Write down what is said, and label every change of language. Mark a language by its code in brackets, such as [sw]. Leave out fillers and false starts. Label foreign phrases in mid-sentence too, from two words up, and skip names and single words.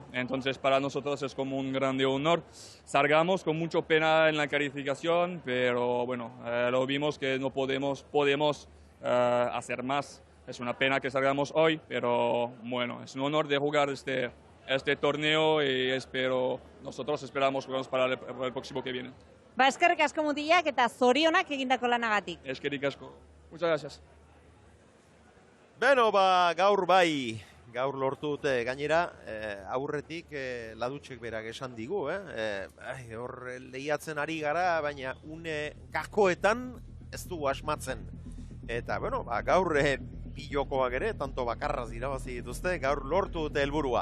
[es] Entonces para nosotros es como un grande honor. Salgamos con mucha pena en la calificación, pero bueno, lo vimos que no podemos hacer más. Es una pena que salgamos hoy, pero bueno, es un honor de jugar este torneo y nosotros esperamos jugarnos para el próximo que viene. [eu] Eskerrik asko mutilak eta zorionak egindako lanagatik. Eskerrik asko. [es] Muchas gracias. [eu] Beno, gaur lortu dute gainera, aurretik Ladutxek berak esan digu, hor lehiatzen ari gara, baina une gakoetan ez dugu asmatzen. Eta, bueno, gaur bi jokoak ere, tanto bakarraz irabazi dituzte, gaur lortu dute helburua.